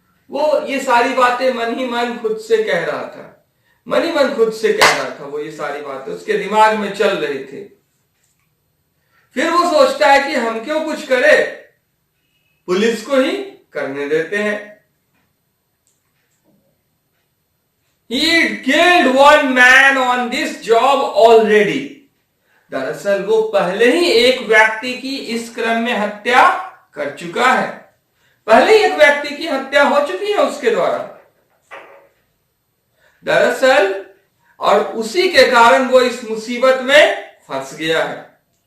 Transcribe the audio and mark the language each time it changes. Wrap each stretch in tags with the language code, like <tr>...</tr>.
<hi>वो ये सारी बातें मन ही मन खुद से कह रहा था, मन ही मन खुद से कह रहा था। वो ये सारी बातें उसके दिमाग में चल रही थी। फिर वो सोचता है कि हम क्यों कुछ करें, पुलिस को ही करने देते हैं।</hi> <en>He had killed one man on this job already.</en> <hi>दरअसल वो पहले ही एक व्यक्ति की इस क्रम में हत्या कर चुका है। पहले ही एक व्यक्ति की हत्या हो चुकी है उसके द्वारा दरअसल, और उसी के कारण वो इस मुसीबत में फंस गया है।</hi>